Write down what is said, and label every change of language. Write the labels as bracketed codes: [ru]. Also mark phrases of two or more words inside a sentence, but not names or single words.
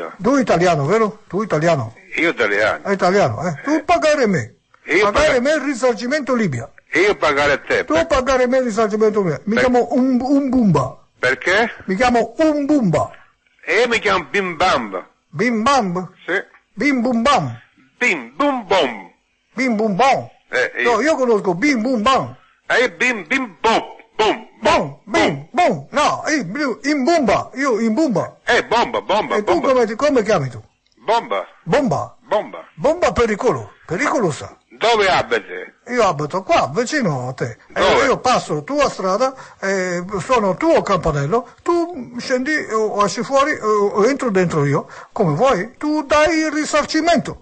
[it] Tu italiano, vero? Tu italiano. Io italiano. Italiano, Tu pagare me. Pagare me il risarcimento Libia. Io pagare a te. Tu pagare me il risarcimento Libia. Mi chiamo Umbumba. Perché? Mi chiamo Umbumba. Io mi chiamo Bim Bam. Bim Bam? Sì. Bim Bum Bam. Bim Bum Bom. Bim Bum Bom. No, io conosco Bim Bum Bam. Bim Bim Bom. Bom. Bom, bim, bom. No, in bomba. Io in bomba. Bomba. E tu come chiami tu? Bomba. Bomba. Bomba. Bomba pericolosa. Dove abiti? Io abito qua, vicino a te. Io passo tua strada, sono tuo campanello, tu scendi o esci fuori o entro dentro io, come vuoi, tu dai il risarcimento.